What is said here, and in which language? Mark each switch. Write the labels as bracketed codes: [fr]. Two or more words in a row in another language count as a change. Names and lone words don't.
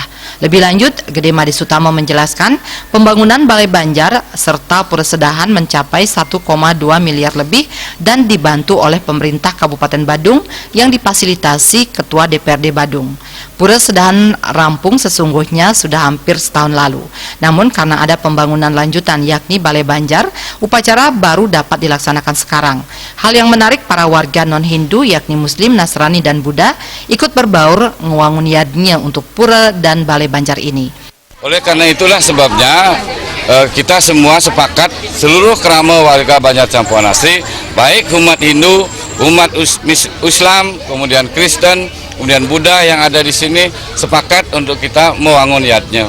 [id] Lebih lanjut, Gede Madi Sutamo menjelaskan pembangunan balai banjar serta Pura Sedahan mencapai 1,2 miliar lebih dan dibantu oleh pemerintah Kabupaten Badung yang difasilitasi Ketua DPRD Badung. Pura Sedahan rampung sesungguhnya sudah hampir setahun lalu. Namun karena ada pembangunan lanjutan yakni Balai Banjar, upacara baru dapat dilaksanakan sekarang. Hal yang menarik, para warga non-Hindu yakni Muslim, Nasrani, dan Buddha ikut berbaur ngewangun yadnya untuk Pura dan Balai Banjar ini. Oleh karena itulah sebabnya kita semua sepakat, seluruh kerama warga Banjar Campuan Asri, baik umat Hindu, umat Islam, kemudian Kristen, kemudian Buddha yang ada di sini sepakat untuk kita membangun yadnya.